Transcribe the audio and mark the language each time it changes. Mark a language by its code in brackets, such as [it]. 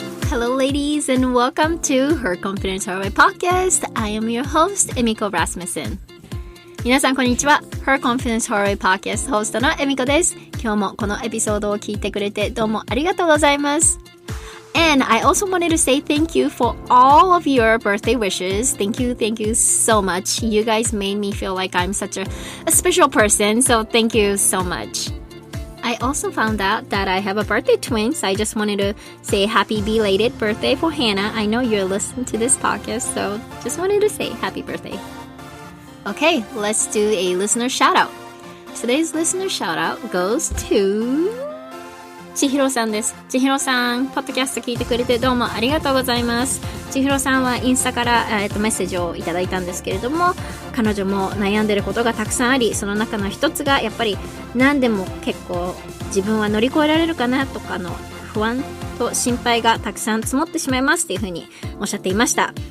[en] Hello, ladies, and welcome to Her Confidence Her Way Podcast. I am your host, Emiko Rasmussen. [ja] 皆さんこんにちは。 Her Confidence Her Way Podcast ホストのエミコです。今日もこのエピソードを聞いてくれてどうもありがとうございます。 [en] And I also wanted to say thank you for all of your birthday wishes. Thank you so much. You guys made me feel like I'm such a special person, so thank you so much. I also found out that I have a birthday twin, so I just wanted to say happy belated birthday for Hannah. I know you're listening to this podcast, so just wanted to say happy birthday.Okay, let's do a listener shoutout. Today's listener shoutout goes to 千尋さんです。 [ja] 千尋さん、ポッドキャスト聞いてくれてどうもありがとうございます。千尋さんはインスタから、メッセージをいただいたんですけれども、彼女も悩んでることがたくさんあり、その中の一つがやっぱり何でも結構自分は乗り越えられるかなとかの不安と心配がたくさん積もってしまいますっていうふうにおっしゃっていました。